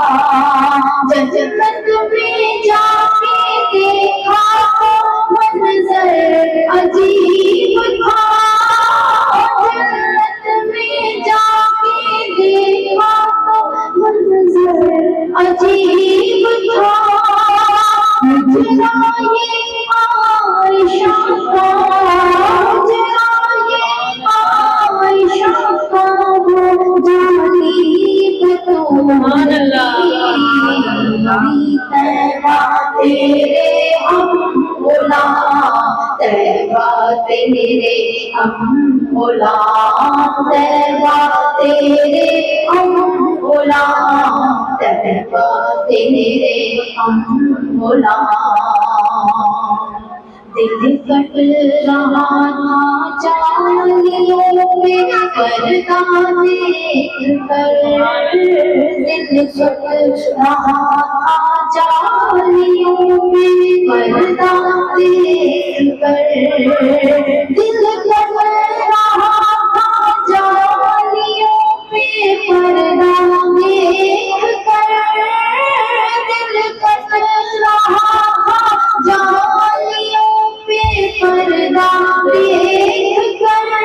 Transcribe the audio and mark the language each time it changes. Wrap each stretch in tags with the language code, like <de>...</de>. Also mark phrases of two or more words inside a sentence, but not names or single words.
<ur>جنت میں جا کے دیکھا تو منظر عجیب تھا جنت میں جا کے دیکھا منظر عجیب تھا جرائے عائشہ کا جرائے عائشہ کا وہ جانب</ur> <ar>سبحان اللہ</ar> <ur>تیبہ تیرے ہم غلام تیبہ تیرے ہم غلام تیبہ تیرے ہم غلام تیبہ تیرے ہم غلام دل کٹ رہا تھا چالیوں پہ پردہ دیکھ کر دل کٹ رہا تھا چالیوں پہ پردہ دیکھ کر دل کٹ رہا تھا چالیوں پہ پردہ دیکھ کر دل کٹ رہا تھا جالیوں پہ پردہ دیکھ کر</ur>